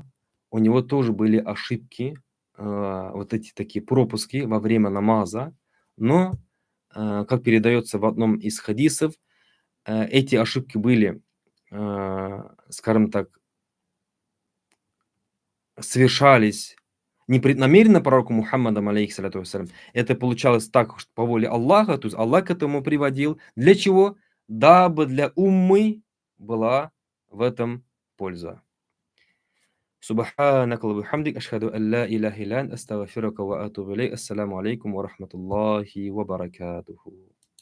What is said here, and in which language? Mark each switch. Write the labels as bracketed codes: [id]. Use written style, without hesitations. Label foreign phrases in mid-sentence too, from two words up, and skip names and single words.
[ru] У него тоже были ошибки, вот эти такие пропуски во время намаза, но, как передается в одном из хадисов, эти ошибки были, скажем так, совершались непреднамеренно пророку Мухаммадом, [ar] عليه الصلاة والسلام. [ru] Это получалось так, что по воле Аллаха, то есть Аллах к этому приводил. Для чего? Дабы для уммы была в этом польза. [ar] سبحانك وبحمدك، أشهد أن لا إله إلا أنت، أستغفرك وأتوب إليك. السلام عليكم ورحمة الله وبركاته.